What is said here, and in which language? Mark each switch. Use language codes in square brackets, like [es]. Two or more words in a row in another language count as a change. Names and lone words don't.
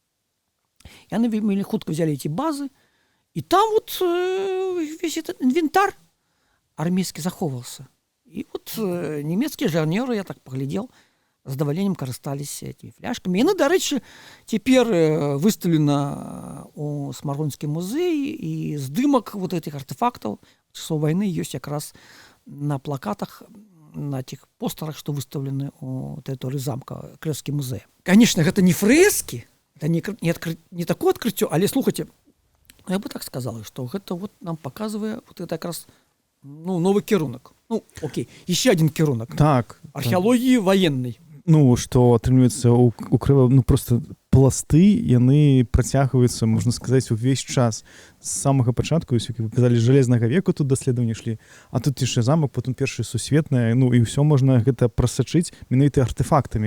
[ru] И они [be] вельми хутка [ru] взяли эти базы, и там вот весь этот инвентарь армейский заховывался. И вот немецкие жарнеры, я так поглядел, [be] с задоволеннем карыстались [ru] этими фляжками. И, дарэчы, теперь выставлена [be] у Смаргонскім музеі, [ru] и здымак вот этих артефактов часов войны есть как раз на плакатах, на этих постерах, что выставлены у территории замка, Кревский музей. Конечно, это не фрески, это не такое открытие, але, слухайте, я бы так сказал, что это вот нам показывает вот это как раз новый кірунак. Ну, окей, еще один кірунак. Так. Археологии военной. [be] Ну, што атрымліваецца у Крыва, ну, просто пласты, яны працягваюцца, можна сказаць, увесь час. З самага пачатку, як вы казалі, з жалезнага веку тут даследаванні ішлі, а тут яшчэ замак, потым першая сусветная, ну, і ўсё можна гэта прасачыць менавіта артефактамі.